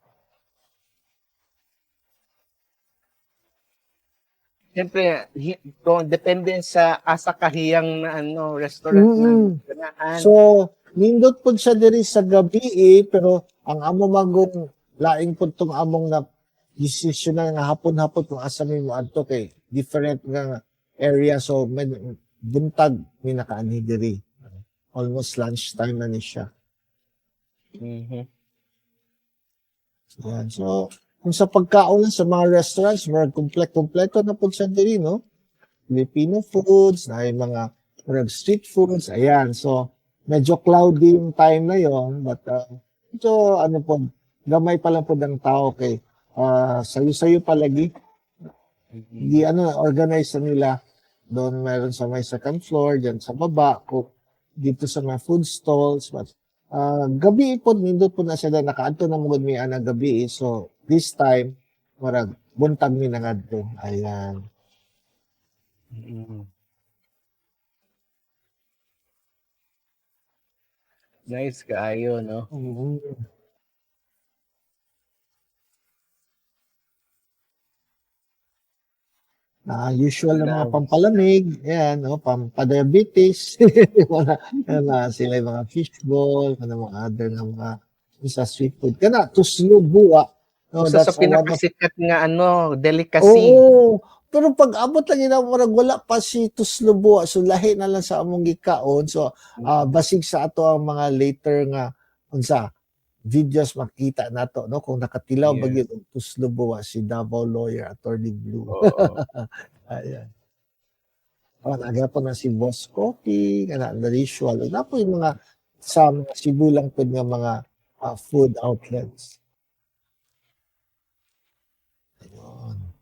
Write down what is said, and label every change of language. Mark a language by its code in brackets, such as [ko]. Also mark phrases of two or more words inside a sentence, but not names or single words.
[ceb] Siyempre, depende sa asa kahiyang na restaurant na ganahan. So, nindot pod siya diri sa gabi pero ang amo magong laing pod tong among na decision na nga hapon-hapon kung asa mi moadto kay different nga area, so buntag mi nakaani diri. [en] Almost lunchtime [ceb] na ni siya. Mhm. Yan. So, kung sa pagkaon sa mga restaurants, mga kompleto na po siya diri, no? [en] Filipino foods, [ceb] na mga [en] street foods, [ceb] ayan. So, medyo cloudy yung time na yon, but medyo po, gamay pa lang po ng tao kay sayo-sayo palagi. Di organize na nila. Doon meron sa may [en] second floor, [ceb] dyan sa baba, dito sa mga [en] food stalls, [ceb] but gabi po, nindot po na sila, nakaadto na mugod mi ana gabi. [en] So, this time, [ceb] marag, buntag mi nangadto. Ayan. Nice kaayo, no? Usual na mga pampalamig, yan, no, pampadiabetes, sila yung mga fishball, mga other na mga sa [en] street food. [ceb] Kana, tuslo buwa. No, Isa sa [en] that's one of- [ceb] pinakasikat nga delicacy. Oo. Pero pag abot lang yun, wala pa si tuslo buwa. So, lahi na lang sa among gikaon. So, basig sa ato ang mga later nga, videos makita nato, no, kung nakatilaw Yes. bagyo og tuslo buwa si Davao lawyer Attorney Blue. Oo. Ayan. Nagapon na si Boss Coffee, kana na usual. Na po yung mga sa Cebu lang po nga mga [en] food outlets. [ceb] Ayun.